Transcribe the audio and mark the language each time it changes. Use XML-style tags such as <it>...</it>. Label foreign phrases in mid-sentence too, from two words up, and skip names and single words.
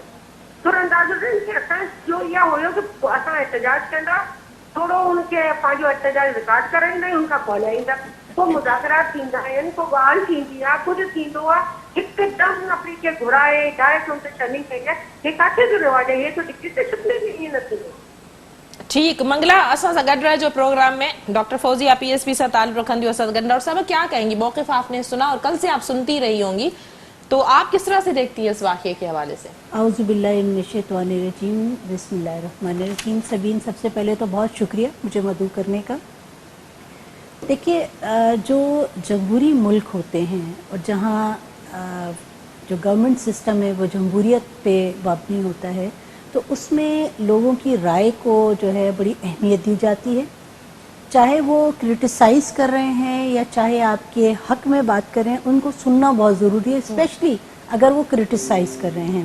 <sd>थोरो अंदाज़ो ॾियनि कि असांजो इहा हुयो कि असां एहतजाज कंदा, थोरो हुनखे पंहिंजो एहतजाज रिकॉर्ड कराईंदा आहियूं, हुनखां पोइ हलाईंदा, पोइ मुज़ाकरात थींदा आहिनि, पोइ ॻाल्हि थींदी आहे, कुझु थींदो आहे, हिकदमि अपनी खे घुराए डायरेक्ट हुन ते टर्निंग कई आहे। हे किथे जो रिवाज आहे? हे तो डिक्टेटरशिप में ईअं न थींदो। ठीक, मंगला असां सां गॾु रहिजो प्रोग्राम में। डॉक्टर फौजिया PSP से ताल्लुक़ रखंदी असां गॾु।</sd> <ur>ڈاکٹر صاحب کیا کہیں گی? موقف آپ نے سنا اور کل سے آپ سنتی رہی ہوں گی تو آپ کس طرح سے دیکھتی ہیں اس واقعے کے حوالے سے؟</ur> <ar>اعوذ باللہ من الشیطان الرجیم، بسم اللہ الرحمن الرحیم۔</ar> <ur>سبین، سب سے پہلے تو بہت شکریہ مجھے مدعو کرنے کا۔ دیکھیے، جو جمہوری ملک ہوتے ہیں اور جہاں جو گورنمنٹ سسٹم ہے وہ جمہوریت پہ مبنی ہوتا ہے، تو اس میں لوگوں کی رائے کو جو ہے بڑی اہمیت دی جاتی ہے، چاہے وہ کرٹیسائز کر رہے ہیں یا چاہے آپ کے حق میں بات کر رہے ہیں، ان کو سننا بہت ضروری ہے، اسپیشلی اگر وہ کرٹیسائز کر رہے ہیں۔</ur>